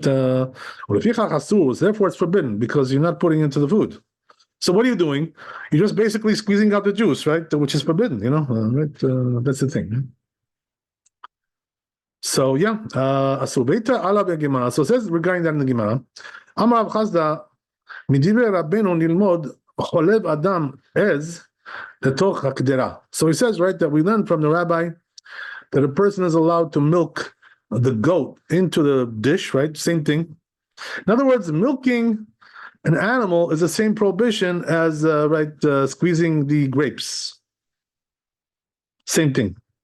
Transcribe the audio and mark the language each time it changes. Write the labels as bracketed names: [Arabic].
[English] Therefore, it's forbidden because you're not putting it into the food. So what are you doing? You're just basically squeezing out the juice, right? Which is forbidden, right? That's the thing. So yeah, so it says regarding that in the Gemara, Amar Rav Chazda, [Hebrew] מדברי רבנו נלמוד חולב אדם עז לתוך הקדרה. [English] So he says, right, that we learn from the rabbi that a person is allowed to milk the goat into the dish, right? Same thing. In other words, milking an animal is the same prohibition as squeezing the grapes. Same thing.